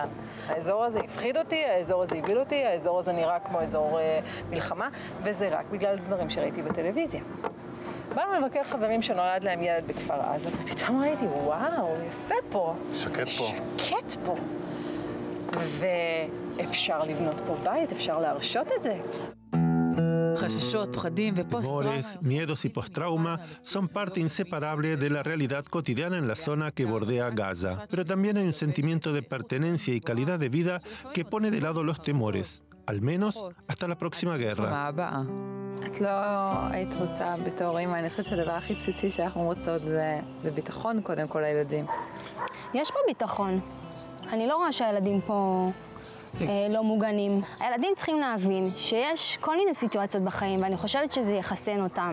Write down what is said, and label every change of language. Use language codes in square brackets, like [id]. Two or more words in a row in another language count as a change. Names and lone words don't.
[he] האזור הזה הפחיד אותי, האזור הזה הביל אותי, האזור הזה נראה כמו אזור מלחמה, וזה רק בגלל דברים שראיתי בטלוויזיה. באנו לבקר חברים שנולד להם ילד בכפר עזה, ופתאום ראיתי, וואו, יפה פה. שקט פה. שקט פה. ואפשר לבנות פה בית, אפשר להרשות את זה. [es] Temores, miedos y postrauma son parte inseparable de la realidad cotidiana en la zona que bordea Gaza. Pero también hay un sentimiento de pertenencia y calidad de vida que pone de lado los temores, al menos hasta la próxima guerra. [he] את לא היית רוצה בתור אימא, אני חושבת שהדבר הכי בסיסי שאנחנו רוצות זה ביטחון קודם כל לילדים. יש פה ביטחון. אני לא רואה שהילדים פה לא מוגנים. הילדים צריכים להבין שיש כל מיני סיטואציות בחיים, ואני חושבת שזה יחסן אותם.